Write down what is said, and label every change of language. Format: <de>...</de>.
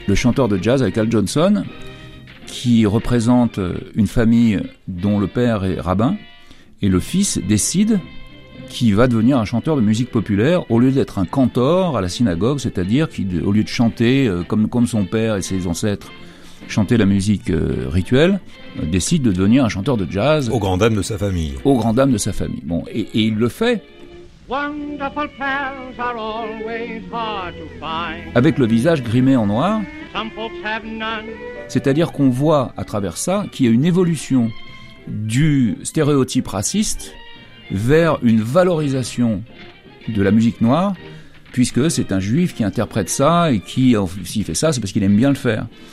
<fr>Le chanteur de jazz avec Al Johnson, qui représente une famille dont le père est rabbin, et le fils décide qu'il va devenir un chanteur de musique populaire au lieu d'être un cantor à la synagogue, c'est-à-dire qu'au lieu de chanter comme son père et ses ancêtres chantaient la musique rituelle, décide de devenir un chanteur de jazz. Au grand dam de sa famille. Au grand dam de sa famille. Bon, et il le fait.</fr> <en>Wonderful pals are always hard to find.</en> <fr>Avec le visage grimé en noir.</fr> <en>Some folks have none.</en> <fr>C'est-à-dire qu'on voit à travers ça qu'il y a une évolution du stéréotype raciste vers une valorisation de la musique noire, puisque c'est un juif qui interprète ça et qui, s'il fait ça, c'est parce qu'il aime bien le faire.</fr>